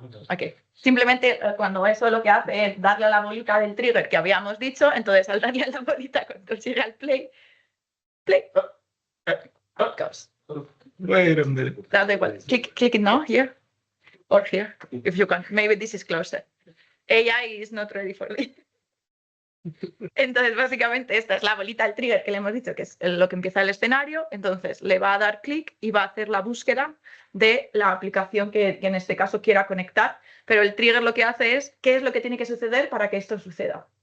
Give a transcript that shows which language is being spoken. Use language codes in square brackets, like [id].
[es] Ok. Simplemente cuando eso lo que hace es darle a la bolita del trigger que habíamos dicho, entonces al darle a la bolita cuando sigue al play, [en] it goes. Wait a minute. [es] Da igual. [en] Click it now, here, or here, if you can. Maybe this is closer. AI is not ready for it. [es] Entonces, básicamente, esta es la bolita del trigger que le hemos dicho, que es lo que empieza el escenario. Entonces, le va a dar clic y va a hacer la búsqueda de la aplicación que en este caso quiera conectar. Pero el trigger lo que hace es qué es lo que tiene que suceder para que esto suceda.